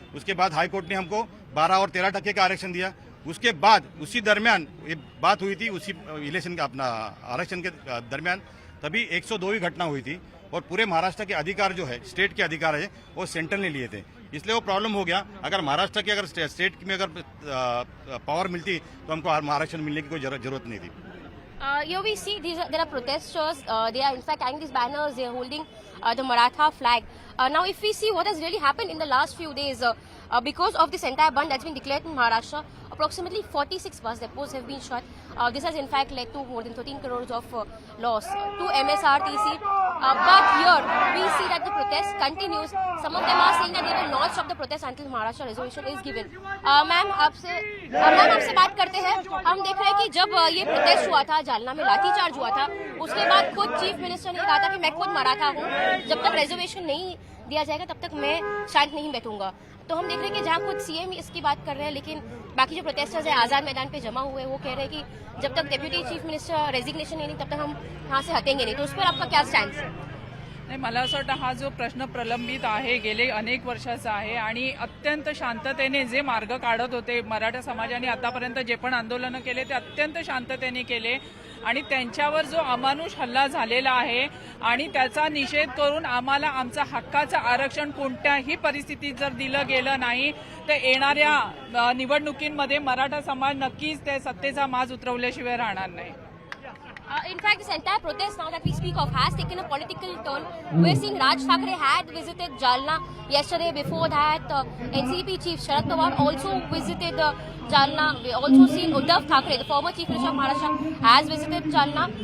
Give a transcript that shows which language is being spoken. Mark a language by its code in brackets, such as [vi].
[hi] उसके बाद high court ने हमको 12 और 13% का आरक्षण दिया। उसके बाद उसी दरमियान ये बात हुई थी, उसी इलेक्शन का अपना आरक्षण के दरमियान तभी 102वीं घटना हुई थी और पूरे महाराष्ट्र के अधिकार जो है, स्टेट के अधिकार है, वो सेंट्रल ने लिए थे, इसलिए वो प्रॉब्लम हो गया। अगर महाराष्ट्र की अगर स्टेट में अगर पावर मिलती तो हमको आरक्षण मिलने की कोई जरूरत नहीं थी। [en] Here we see there are protesters. They are in fact carrying these banners. They are holding the Maratha flag. Now, if we see what has really happened in the last few days, because of this entire ban that's been declared in Maharashtra, approximately 46 bus depots have been shut. This has in fact led to more than 13 crores of loss to MSRTC. But here we see that the protest continues. Some of them are saying that they will not stop the protest until Maharashtra reservation is given. [hi] Ma'am आपसे बात करते हैं। हम देख रहे हैं कि जब ये प्रोटेस्ट हुआ था, जालना में लाठीचार्ज हुआ था, उसके बाद खुद चीफ मिनिस्टर ने कहा था कि मैं खुद मराठा हूँ, जब तक रिजर्वेशन नहीं दिया जाएगा तब तक मैं शांत नहीं बैठूंगा। तो हम देख रहे हैं कि जहाँ खुद सीएम इसकी बात कर रहे हैं, लेकिन बाकी जो प्रोटेस्टर्स है आजाद मैदान पे जमा हुए, वो कह रहे हैं कि जब तक डेप्यूटी चीफ मिनिस्टर रेजिग्नेशन नहीं तब तक हम यहाँ से हटेंगे नहीं। तो उस पर आपका क्या स्टैंड है? [mr] नाही, मला असं वाटतं हा जो प्रश्न प्रलंबित आहे गेले अनेक वर्षाचा आहे आणि अत्यंत शांततेने जे मार्ग काढत होते मराठा समाजाने आतापर्यंत जे पण आंदोलनं केले ते अत्यंत शांततेने केले आणि त्यांच्यावर जो अमानुष हल्ला झालेला आहे आणि त्याचा निषेध करून आम्हाला आमचा हक्काचं आरक्षण कोणत्याही परिस्थितीत जर दिलं गेलं नाही तर येणाऱ्या निवडणुकींमध्ये मराठा समाज नक्कीच ते सत्तेचा माज उतरवल्याशिवाय राहणार नाही. [en] In fact, this entire protest now that we speak of has taken a political turn. We're seeing Raj Thackeray had visited Jalna yesterday. Before that, NCP chief Sharad Pawar also visited Jalna. We also seen Uddhav Thackeray, the former chief minister of Maharashtra, has visited Jalna.